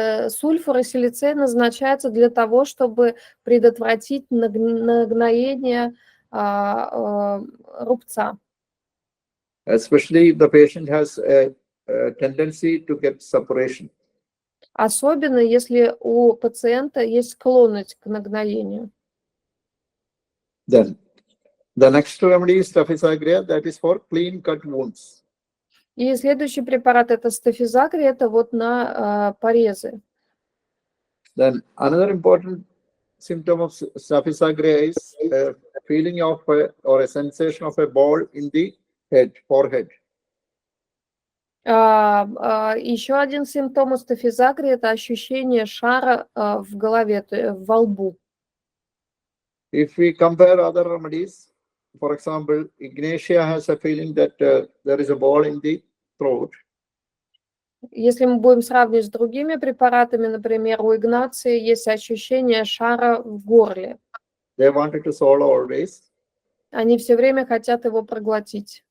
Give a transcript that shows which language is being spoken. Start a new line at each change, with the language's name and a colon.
Russian: Сульфур и силицей назначаются для того, чтобы предотвратить нагноение рубца.
English: Especially if the patient has a tendency to get suppuration.
Russian: Особенно если у пациента есть склонность к нагноению.
English: Then the next remedy is Staphysagria, that is for clean cut wounds.
Russian: И следующий препарат это стафизагрия, это вот на порезы.
English: Then another important symptom of Staphysagria is a feeling of or a sensation of a ball in the forehead.
Russian: Еще один симптом у стафизагрии это ощущение шара в голове, во лбу.
English: If we compare other remedies, for example, Ignatia has a feeling that there is a ball in the throat.
Russian: Если мы будем сравнивать с другими препаратами, например, у Игнации есть ощущение шара в горле.
English: They wanted to swallow always.
Russian: Они все время хотят его проглотить.